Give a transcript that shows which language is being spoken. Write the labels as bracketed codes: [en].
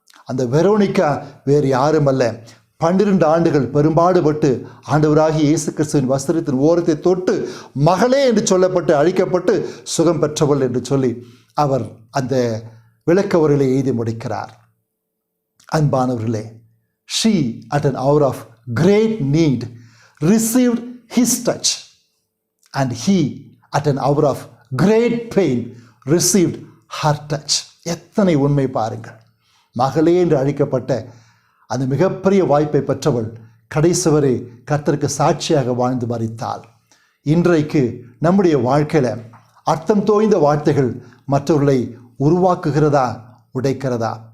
[ta] அந்த வெரோனிகா வேறு யாரும் அல்ல, 12 ஆண்டுகள் பெரும்பாடுபட்டு ஆண்டவராகிய இயேசு கிறிஸ்துவின் வஸ்திரத்தின் ஓரத்தை தொட்டு மகளே என்று சொல்லப்பட்டு அழிக்கப்பட்டு சுகம் பெற்றவள் என்று சொல்லி அவர் அந்த விளக்க உரையிலே எழுதி முடிக்கிறார். அன்பானவர்களே, [en] she at an hour of great need received his touch and he at an hour of great pain received her touch. [ta] எத்தனை உண்மை பாருங்கள். மகளே என்று அழைக்கப்பட்ட அந்த மிகப்பெரிய வாய்ப்பை பெற்றவள் கடைசி வரை கர்த்தருக்கு சாட்சியாக வாழ்ந்து மரித்தாள். இன்றைக்கு நம்முடைய வாழ்க்கையில் அர்த்தம் தோய்ந்த வார்த்தைகள் மற்றவர்களை உருவாக்குகிறதா, உடைக்கிறதா?